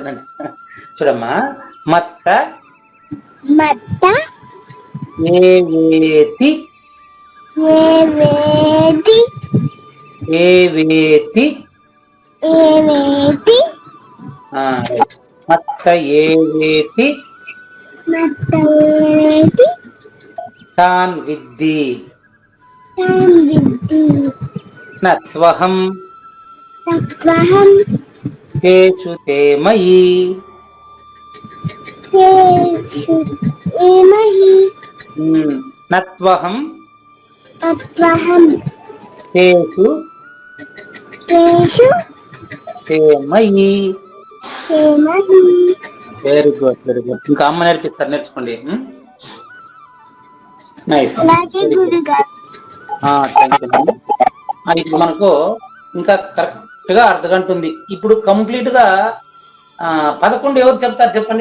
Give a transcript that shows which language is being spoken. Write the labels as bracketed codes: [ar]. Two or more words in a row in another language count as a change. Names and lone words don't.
[te] నన్ను చూడమ్మా. [sa] मत्त एवेति मत्त एवेति तान् विद्धि नत्वहं तेषु ते मयि. तेषु एमहि नत्वहं तत्त्वहं तेषु तेषु तेमयि. एमहि. [en] very good, very good. [te] ఇంకా అమ్మ నేర్పిస్తారు, నేర్చుకోండి. నైస్, అలాగే [en] very good. [te] గురుగారు. [en] thank you. [te] ఇప్పుడు మనకు ఇంకా కరెక్ట్ గా అర్ధగంట ఉంది. ఇప్పుడు కంప్లీట్ గా 11 ఎవరు చెప్తారు చెప్పండి?